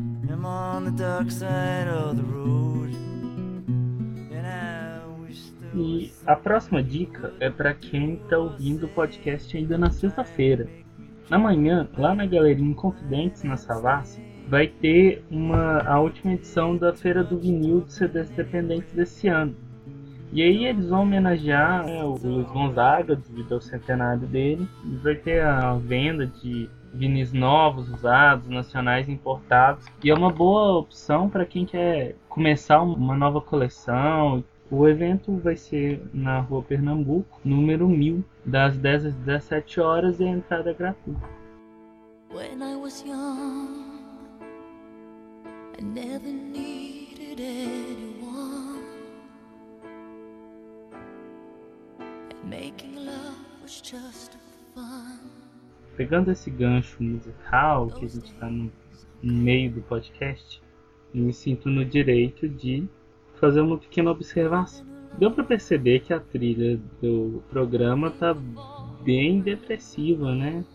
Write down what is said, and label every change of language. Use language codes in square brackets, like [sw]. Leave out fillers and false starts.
[en] I'm on the dark side of the road. And I wish there was... [pt] E a próxima dica é para quem tá ouvindo o podcast ainda na sexta-feira. Na manhã, lá na galeria Inconfidentes, na Savassi, vai ter a última edição da Feira do Vinil de CDs Independentes desse ano. E aí eles vão homenagear, né, o Luiz Gonzaga, devido ao centenário dele. Vai ter a venda de vinis novos, usados, nacionais importados. E é uma boa opção para quem quer começar uma nova coleção. O evento vai ser na Rua Pernambuco, número 1000, das 10 às 17 horas, e a entrada é gratuita. [en] When I was young, I never needed anyone, and making love was just fun. [pt] Pegando esse gancho musical, que a gente está no meio do podcast, eu me sinto no direito de fazer uma pequena observação. Deu para perceber que a trilha do programa tá bem depressiva, né?